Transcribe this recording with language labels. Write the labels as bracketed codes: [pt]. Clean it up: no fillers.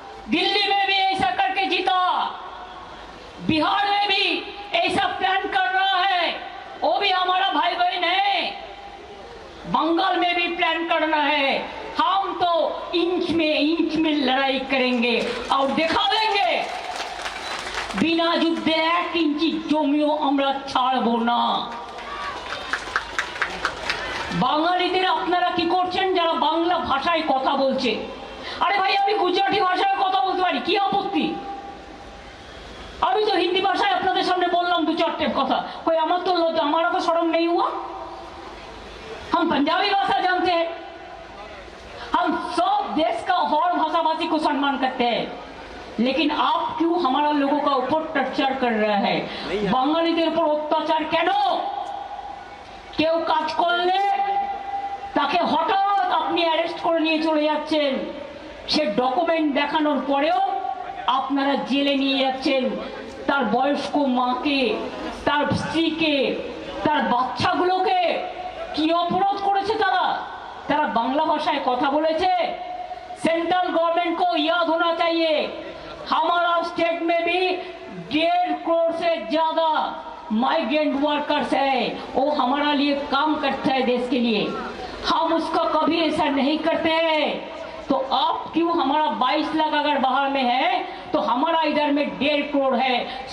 [hi] दिल्ली में भी ऐसा करके जीता, बिहार में भी ऐसा प्लान कर रहा है, वो भी हमारा भाई बहन है। बंगाल में भी प्लान करना है। हम तो इंच में लड़ाई करेंगे और दिखा देंगे, बिना युद्धे 1 इंची [bn] জমিও আমরা ছাড়বো না। বাঙালিদের আপনারা কি করছেন যারা বাংলা ভাষায় কথা বলছে? আরে ভাই, আমি গুজরাটি ভাষায় কথা বলতে পারি, কি আপত্তি? [hi] अभी तो हिंदी भाषा अपने सामने बोललाम 2-4 कथा, कोई हमारा तो शर्म नहीं हुआ? हम पंजाबी भाषा जानते हैं, हम सब देश का हर भाषा भाषी को सम्मान करते हैं, लेकिन आप क्यों हमारा लोगों का ऊपर टर्चर कर रहे हैं? [bn] बांगालीদের উপর অত্যাচার কেন? কেউ কাজ করলে তাকে হঠাৎ আপনি অ্যারেস্ট করে নিয়ে চলে যাচ্ছেন, সে ডকুমেন্ট দেখানোর পরেও আপনারা জেলে নিয়ে যাচ্ছেন। তার বয়স্ক মাকে, তার স্ত্রীকে, তার বাচ্চাগুলোকে কি অপরাধ করেছে তারা? তারা বাংলা ভাষায় কথা বলেছে। [hi] सेंट्रल गवर्नमेंट को याद होना चाहिए, हमारा स्टेट में भी 1.5 करोड़ से ज्यादा माइग्रेंट वर्कर्स है, वो हमारा लिए काम करता है देश के लिए। हम उसका कभी ऐसा नहीं करते हैं। तो आप क्यों हमारा 22 लाख अगर बाहर में है तो हमारा इधर में 1.5 करोड़ है?